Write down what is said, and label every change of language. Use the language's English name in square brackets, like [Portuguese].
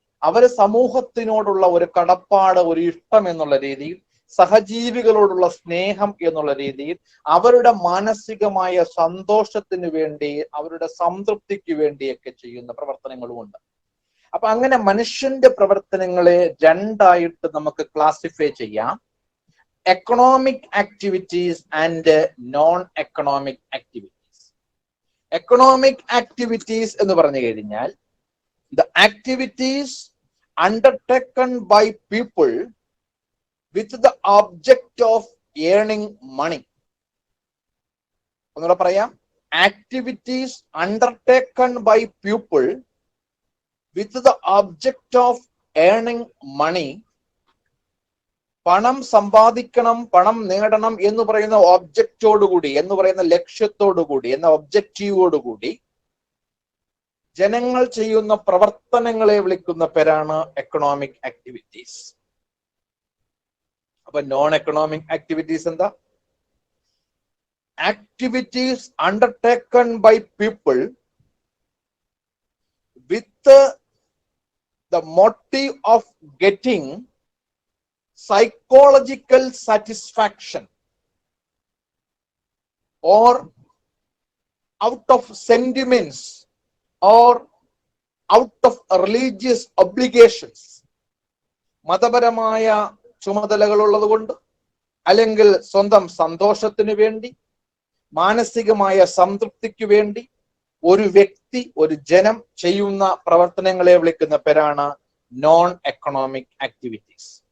[Malayalam] അവര് സമൂഹത്തിനോടുള്ള ഒരു കടപ്പാട്, ഒരു ഇഷ്ടം എന്നുള്ള രീതിയിൽ, സഹജീവികളോടുള്ള സ്നേഹം എന്നുള്ള രീതിയിൽ, അവരുടെ മാനസികമായ സന്തോഷത്തിന് വേണ്ടി, അവരുടെ സംതൃപ്തിക്ക് വേണ്ടിയൊക്കെ ചെയ്യുന്ന പ്രവർത്തനങ്ങളുമുണ്ട്. അപ്പൊ അങ്ങനെ മനുഷ്യന്റെ പ്രവർത്തനങ്ങളെ രണ്ടായിട്ട് നമുക്ക് ക്ലാസിഫൈ ചെയ്യാം: economic activities and non economic activities. Economic activities എന്ന് പറഞ്ഞു കഴിഞ്ഞാൽ [English] the activities undertaken by people with the object of earning money. [Malayalam] ഒന്നുകൂടെ പറയാം: [English] activities undertaken by people with the object of earning money. [Malayalam] പണം സമ്പാദിക്കണം, പണം നേടണം എന്ന് പറയുന്ന ഒബ്ജക്റ്റോടുകൂടി, എന്ന് പറയുന്ന ലക്ഷ്യത്തോടുകൂടി, എന്ന ഒബ്ജക്റ്റീവോടുകൂടി ജനങ്ങൾ ചെയ്യുന്ന പ്രവർത്തനങ്ങളെ വിളിക്കുന്ന പേരാണ് എക്കണോമിക് ആക്ടിവിറ്റീസ്. അപ്പൊ നോൺ എക്കണോമിക് ആക്ടിവിറ്റീസ് എന്താ? [English] Activities undertaken by people with the motive of getting psychological satisfaction or out of sentiments or out of religious obligations. [Malayalam] മതപരമായ ചുമതലകൾ ഉള്ളതുകൊണ്ട്, അല്ലെങ്കിൽ സ്വന്തം സന്തോഷത്തിന് വേണ്ടി, മാനസികമായ സംതൃപ്തിക്ക് വേണ്ടി ഒരു വ്യക്തി, ഒരു ജനം ചെയ്യുന്ന പ്രവർത്തനങ്ങളെ വിളിക്കുന്ന പേരാണ് നോൺ എക്കണോമിക് ആക്ടിവിറ്റീസ്.